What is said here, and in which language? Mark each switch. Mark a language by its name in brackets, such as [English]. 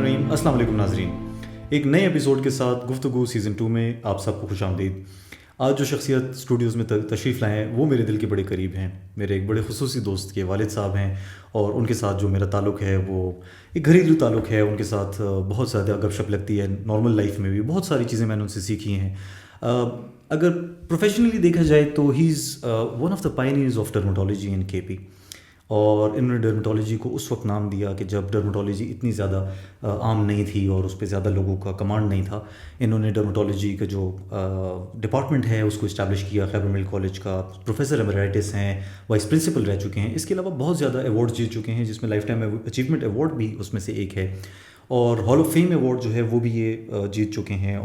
[Urdu] السلام علیکم ناظرین, ایک نئے ایپیسوڈ کے ساتھ گفتگو سیزن 2 میں آپ سب کو خوش آمدید. آج جو شخصیت اسٹوڈیوز میں تشریف لائے ہیں وہ میرے دل کے بڑے قریب ہیں. میرے ایک بڑے خصوصی دوست کے والد صاحب ہیں, اور ان کے ساتھ جو میرا تعلق ہے وہ ایک گھریلو تعلق ہے. ان کے ساتھ بہت زیادہ گپ شپ لگتی ہے. نارمل لائف میں بھی بہت ساری چیزیں میں نے ان سے سیکھی ہیں. اگر پروفیشنلی دیکھا جائے تو [English] ہی is one of the pioneers of dermatology in K P. [Urdu] اور انہوں نے ڈرمیٹولوجی کو اس وقت نام دیا کہ جب ڈرمیٹولوجی اتنی زیادہ عام نہیں تھی اور اس پہ زیادہ لوگوں کا کمانڈ نہیں تھا. انہوں نے ڈرمیٹولوجی کا جو ڈپارٹمنٹ ہے اس کو اسٹیبلش کیا. خیبر ملک کالج کا پروفیسر ایمریٹس ہیں, وائس پرنسپل رہ چکے ہیں. اس کے علاوہ بہت زیادہ ایوارڈ جیت چکے ہیں, جس میں لائف ٹائم اچیومنٹ ایوارڈ بھی اس میں سے ایک ہے, اور ہال آف فیم ایوارڈ جو ہے وہ بھی یہ جیت چکے ہیں.